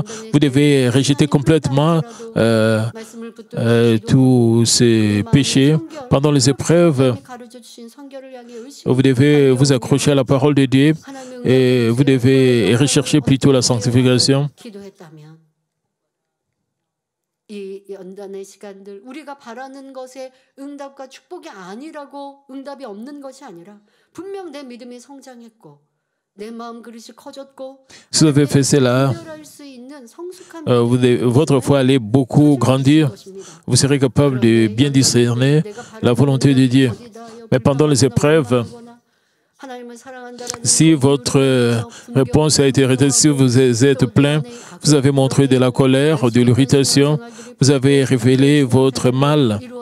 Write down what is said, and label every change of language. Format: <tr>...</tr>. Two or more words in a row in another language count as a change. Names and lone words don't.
<fr>Vous devez rejeter complètement tous ces péchés. Pendant les épreuves, vous devez vous accrocher à la parole de Dieu et vous devez rechercher plutôt la sanctification.</fr> <ko>이 연단의 시간들 우리가 바라는 것에 응답과 축복이 아니라고 응답이 없는 것이 아니라 분명 내 믿음이 성장했고 내 마음 그릇이 커졌고</ko> <fr>Si vous avez fait cela, votre foi allait beaucoup grandir. Vous serez capable de bien discerner la volonté de Dieu. Mais pendant les épreuves, si votre réponse a été retenue, si vous êtes plein, vous avez montré de la colère, de l'irritation, vous avez révélé votre mal.</fr>